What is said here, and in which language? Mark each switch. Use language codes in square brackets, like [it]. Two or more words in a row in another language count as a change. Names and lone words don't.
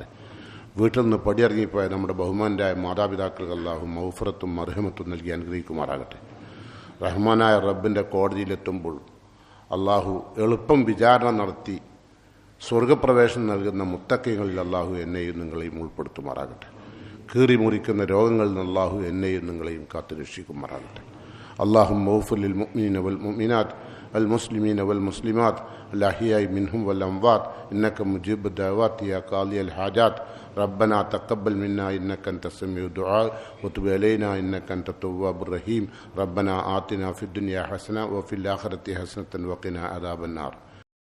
[ml] വീട്ടിൽ നിന്ന് പടിയിറങ്ങിപ്പോയ നമ്മുടെ ബഹുമാനരായ മാതാപിതാക്കൾക്ക് അള്ളാഹു മൗഫറത്തും മർഹമത്തും നൽകി അനുഗ്രഹിക്കുമാറാകട്ടെ. റഹ്മാനായ റബ്ബിൻ്റെ കോടതിയിലെത്തുമ്പോൾ അള്ളാഹു എളുപ്പം വിചാരണ നടത്തി സ്വർഗപ്രവേശനം നൽകുന്ന മുത്തക്കൈകളിൽ അള്ളാഹു എന്നെയും നിങ്ങളെയും ഉൾപ്പെടുത്തുമാറാകട്ടെ. കീറി മുറിക്കുന്ന രോഗങ്ങളിൽ നിന്ന് അള്ളാഹു എന്നെയും നിങ്ങളെയും കാത്തു രക്ഷിക്കുമാറാകട്ടെ. [ar] اللهم اغفر للمؤمنين والمؤمنات المسلمين والمسلمات الأحياء منهم والأموات إنك مجيب الدعوات يا قاضي الحاجات. ربنا تقبل منا إنك أنت السميع الدعاء وتب علينا إنك أنت التواب الرحيم. ربنا آتنا في الدنيا حسنة وفي الآخرة حسنة وقنا عذاب النار.